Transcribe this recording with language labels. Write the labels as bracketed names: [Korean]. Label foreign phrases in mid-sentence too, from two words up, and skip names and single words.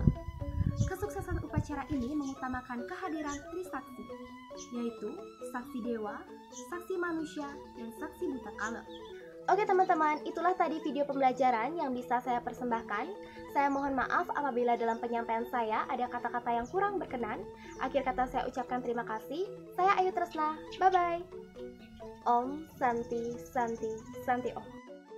[Indonesian] Kesuksesan upacara ini mengutamakan kehadiran Trisaksi, yaitu saksi dewa, saksi manusia, dan saksi buta kala. Oke teman-teman, itulah tadi video pembelajaran yang bisa saya persembahkan. Saya mohon maaf apabila dalam penyampaian saya ada kata-kata yang kurang berkenan. Akhir kata saya ucapkan terima kasih. Saya Ayu Tresna, bye-bye. [Sanskrit] ॐ शान्ति शान्ति शान्ति ॐ.